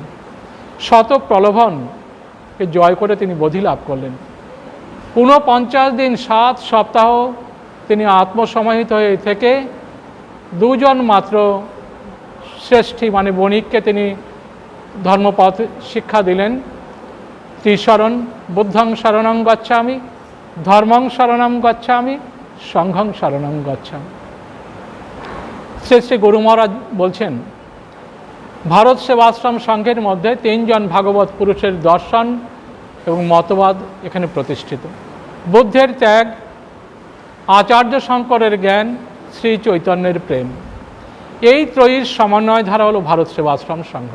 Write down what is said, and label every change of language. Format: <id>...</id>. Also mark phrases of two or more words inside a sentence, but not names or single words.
<bn>শত প্রলোভনকে জয় করে তিনি বোধি লাভ করলেন। 49 দিন 7 সপ্তাহ তিনি আত্মসমাহিত হয়ে থেকে 2 জন মাত্র শ্রেষ্ঠী মানে বণিককে তিনি ধর্মপথ শিক্ষা দিলেন। ত্রিশরণ,</bn> <pi>বুদ্ধং শরণং গচ্ছামি, ধর্মং শরণং গচ্ছামি, সংঘং শরণং গচ্ছামি।</pi> <bn>শ্রী গুরু মহারাজ বলছেন, ভারত সেবাশ্রম সংঘের মধ্যে 3 জন ভাগবত পুরুষের দর্শন এবং মতবাদ এখানে প্রতিষ্ঠিত। বুদ্ধের ত্যাগ, আচার্য শঙ্করের জ্ঞান, শ্রী চৈতন্যের প্রেম, এই ত্রয়ীর সমন্বয় ধারা হলো ভারত সেবাশ্রম সংঘ।</bn>